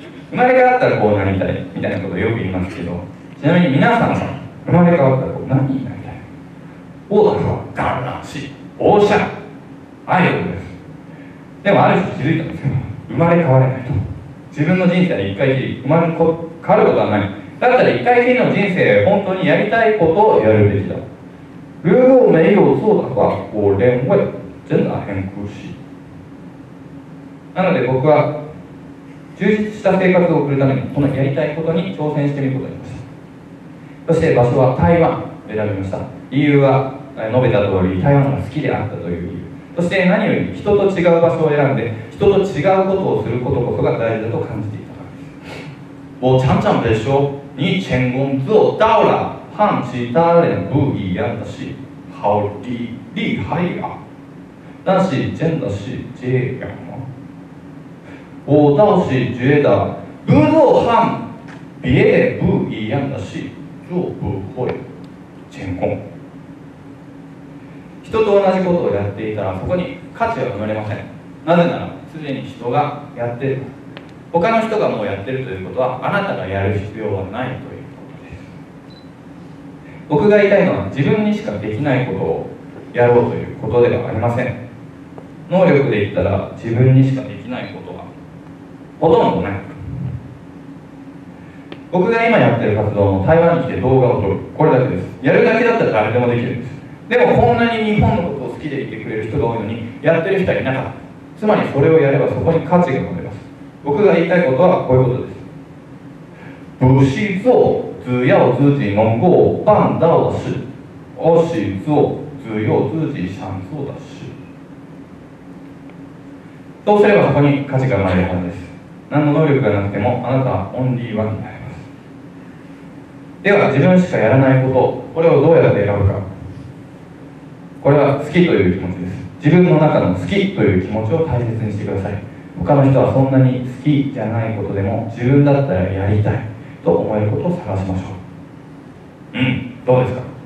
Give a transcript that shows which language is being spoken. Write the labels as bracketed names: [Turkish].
[Japanese] 生まれ変わったらこうなりたいみたいなことをよく言いますけど、ちなみに皆さんは生まれ変わったらこう何になりたい？オーダーはガンランシオーシャンアイドルです。でもある日気づいたんですよ。生まれ変われないと。自分の人生で一回きり生まれ変わることはない。だったら一回きりの人生本当にやりたいことをやるべきだ。 [Chinese] 如果没有做的话，我认为真的很苦しい。 [Japanese] なので僕は充実した生活を送るためにこのやりたいことに挑戦してみることにしました。そして場所は台湾を選びました。理由は述べた通り台湾が好きであったという理由、そして何より人と違う場所を選んで人と違うことをすることこそが大事だと感じていたからです。 [Chinese] 我常常地说，你成功做到了，和其他人不一样的是，好厉害呀！但是真的是这样吗？我倒是觉得，不做和别人不一样的事，就不会成功。 [Japanese] 人と同じことをやっていたらそこに価値は生まれません。なぜならすでに人がやっている。他の人がもうやっているということはあなたがやる必要はないということです。僕が言いたいのは自分にしかできないことをやろうということではありません。能力で言ったら自分にしかできないことはほとんどない。僕が今やっている活動も台湾に来て動画を撮る、これだけです。やるだけだったら誰でもできるんです。でもこんなに日本のことを好きでいてくれる人が多いのにやってる人はいなかった。つまりそれをやればそこに価値が生まれます。僕が言いたいことはこういうことです。 [Chinese] 不是做只要自己能够办到的事，而是做只有自己想做的事。 [Japanese] そうすればそこに価値が生まれるはずです。何の能力がなくてもあなたはオンリーワンになります。では自分しかやらないこと、これをどうやって選ぶか。これは好きという気持ちです。自分の中の好きという気持ちを大切にしてください。他の人はそんなに好きじゃないことでも自分だったらやりたいと思えることを探しましょう。どうですか？